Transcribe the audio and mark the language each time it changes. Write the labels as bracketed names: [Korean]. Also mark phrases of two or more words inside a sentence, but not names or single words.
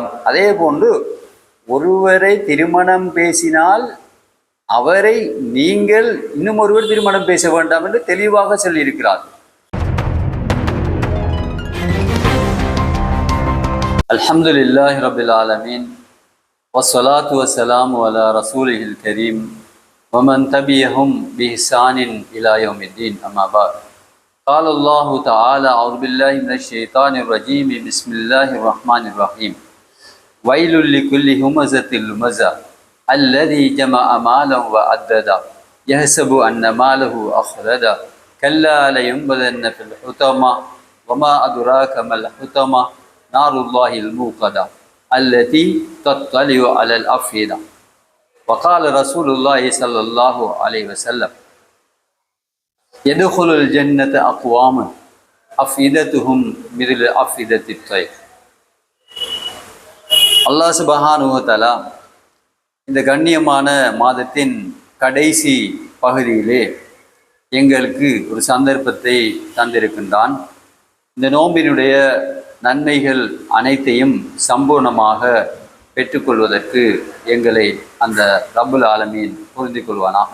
[Tamil] அதே போன்று ஒருவரை திருமணம் பேசினால் அவரை நீங்கள் இன்னும் ஒருவர் திருமணம் பேச வேண்டாம் என்று தெளிவாக சொல்லியிருக்கிறார். [Arabic] الحمد لله رب العالمين والصلاة والسلام على رسوله الكريم ومن تبعهم بإحسان إلى يوم الدين. أما بعد. قال الله تعالى أعوذ بالله من الشيطان الرجيم بسم الله الرحمن الرحيم ويل لكل همزة لمزة الذي جمع مالا وعددا يحسب أن ماله أخلدا كلا لينبذن في الحطمة وما أدراك ما الحطمة نار الله الموقدة التي تطلع على الأفئدة. وقال رسول الله صلى الله عليه وسلم يدخل الجنة أقوام أفئدتهم مثل أفئدة الطير. [Tamil] அல்லாஹ் [Arabic] سبحانه و تعالى [Tamil] இந்த கண்ணியமான மாதத்தின் கடைசி பகுதியிலே எங்களுக்கு ஒரு சந்தர்ப்பத்தை தந்திருக்கின்றான். இந்த நோம்பினுடைய நன்மைகள் அனைத்தையும் சம்பூர்ணமாக பெற்றுக்கொள்வதற்கு எங்களை அந்த [Arabic] رب العالمين [Tamil] புரிந்து கொள்வானாக.